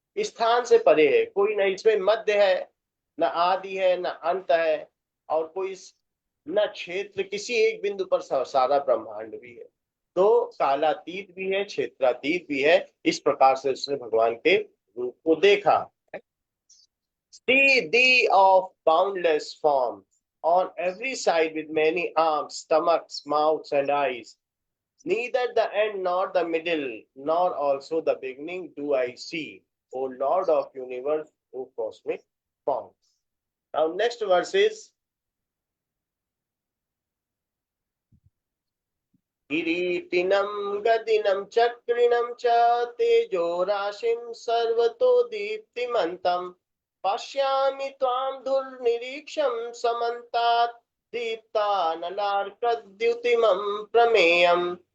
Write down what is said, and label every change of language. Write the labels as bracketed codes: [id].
[hi] स्थान से परे है, कोई न इसमें मध्य है, न आदि है, न अंत है, और कोई न क्षेत्र, किसी एक बिंदु पर सारा ब्रह्मांड भी है। तो कालातीत भी है, क्षेत्रातीत भी है। इस प्रकार से उसने भगवान के रूप को देखा। [en] See thee of boundless form, on every side with many arms, stomachs, mouths, and eyes. Neither the end nor the middle, nor also the beginning do I see, O Lord of universe, O cosmic form. Now next verse is [sa] किरीटिनं गदिनं चक्रिणं च तेजो राशिं सर्वतो दीप्तिमन्तं, पश्यामि त्वां दुर्निरीक्षं समन्तात् दीप्तानलार्कद्युतिमं प्रमेयम्।